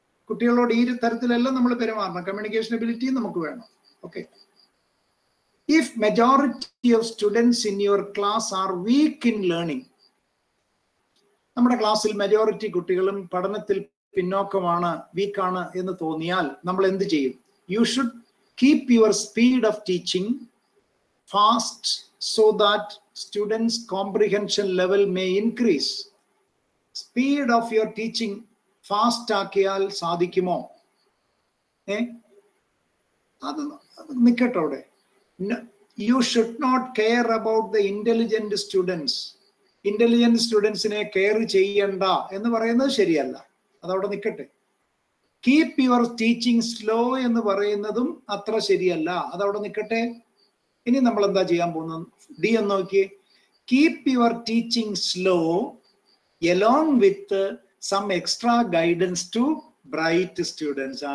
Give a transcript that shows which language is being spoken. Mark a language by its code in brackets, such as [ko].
[ml] കുട്ടികളോട് ഈ തരത്തിലെല്ലാം നമ്മൾ പെരുമാറണം. കമ്മ്യൂണിക്കേഷൻ എബിലിറ്റി നമുക്ക് വേണം. Okay. [en] if majority of students in your class are weak in learning, [ml] നമ്മുടെ ക്ലാസ്സിൽ മെജോറിറ്റി കുട്ടികളും പഠനത്തിൽ പിന്നോക്കമാണ്, വീക്കാണ് എന്ന് തോന്നിയാൽ നമ്മൾ എന്ത് ചെയ്യും? [en] You should keep your speed of teaching fast so that students' comprehension level may increase. Speed of your teaching fast [ml] ആക്കിയാൽ സാധിക്കുമോ? അത് നിൽക്കട്ടെ അവിടെ. [en] You should not care about the intelligent students. [ml] Intelligent സ്റ്റുഡൻസിനെ care ചെയ്യണ്ട എന്ന് പറയുന്നത് ശരിയല്ല, അതവിടെ നിൽക്കട്ടെ. [en] keep your teaching slow [ml] എന്ന് പറയുന്നതും അത്ര ശരിയല്ല, അതവിടെ നിൽക്കട്ടെ. ഇനി നമ്മൾ എന്താ ചെയ്യാൻ പോകുന്നത്? ഡി എന്ന് നോക്കിയേ. [en] Keep your teaching slow along with some extra guidance to bright students.